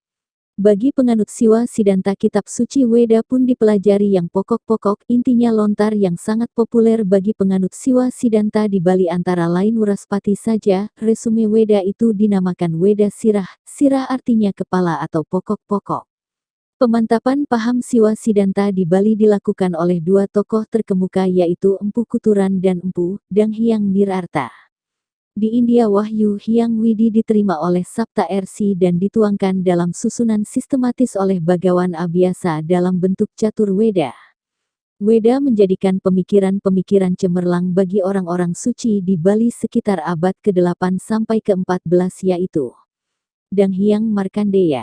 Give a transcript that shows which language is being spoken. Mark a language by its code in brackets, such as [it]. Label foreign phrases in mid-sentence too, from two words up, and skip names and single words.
[id] Bagi penganut Siwa Siddhanta, kitab suci Weda pun dipelajari yang pokok-pokok, intinya lontar yang sangat populer bagi penganut Siwa Siddhanta di Bali antara lain Wuraspati saja. Resume Weda itu dinamakan Weda Sirah, sirah artinya kepala atau pokok-pokok. Pemantapan paham Siwa Siddhanta di Bali dilakukan oleh dua tokoh terkemuka, yaitu Empu Kuturan dan Empu Dang Hyang Nirarta. Di India, Wahyu Hyang Widi diterima oleh Sapta Rsi dan dituangkan dalam susunan sistematis oleh Bhagawan Abhyasa dalam bentuk catur Weda. Weda menjadikan pemikiran-pemikiran cemerlang bagi orang-orang suci di Bali sekitar abad ke-8 sampai ke-14, yaitu Dang Hyang Markandeya.